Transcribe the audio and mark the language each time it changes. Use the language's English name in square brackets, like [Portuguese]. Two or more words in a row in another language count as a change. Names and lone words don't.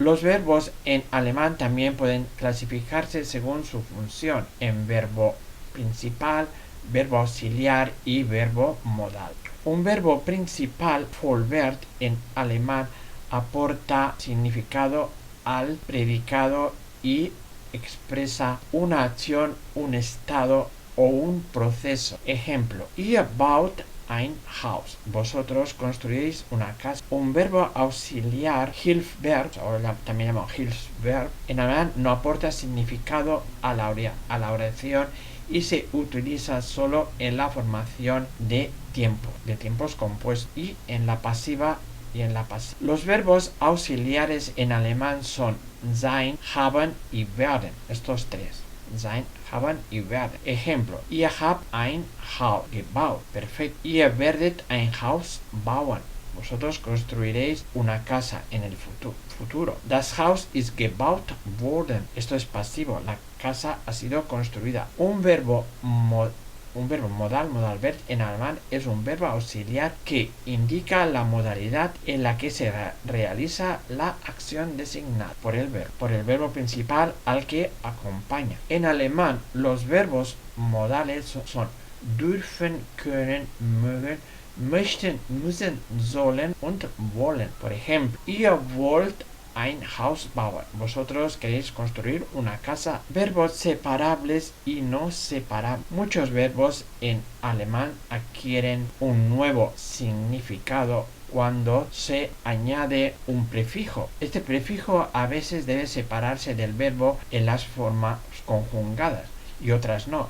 [Spanish] Los verbos en alemán también pueden clasificarse según su función en verbo principal, verbo auxiliar y verbo modal. Un verbo principal, Vollverb, en alemán aporta significado al predicado y expresa una acción, un estado o un proceso. Ejemplo: [German] ihr baut ein Haus. [Spanish] Vosotros construís una casa. Un verbo auxiliar, Hilfsverb, o también llamado Hilfsverb, en alemán no aporta significado a la oración y se utiliza solo en la formación de tiempos compuestos y en la pasiva y en la pasiva. Los verbos auxiliares en alemán son sein, haben y werden. Estos tres. Sein, haben y werden. Ejemplo. [German] Ihr habt ein Haus gebaut. [Spanish] Perfecto. [German] Ihr werdet ein Haus bauen. [Spanish] Vosotros construiréis una casa en el futuro. [German] Das Haus ist gebaut worden. [Spanish] Esto es pasivo. La casa ha sido construida. Un verbo modal, modal verb en alemán es un verbo auxiliar que indica la modalidad en la que se realiza la acción designada por el verbo principal al que acompaña. En alemán los verbos modales son [German] dürfen, können, mögen, möchten, müssen, sollen und wollen. [Spanish] Por ejemplo, [German] ihr wollt ein Haus bauen. [Spanish] Vosotros queréis construir una casa. Verbos separables y no separables. Muchos verbos en alemán adquieren un nuevo significado cuando se añade un prefijo. Este prefijo a veces debe separarse del verbo en las formas conjugadas y otras no.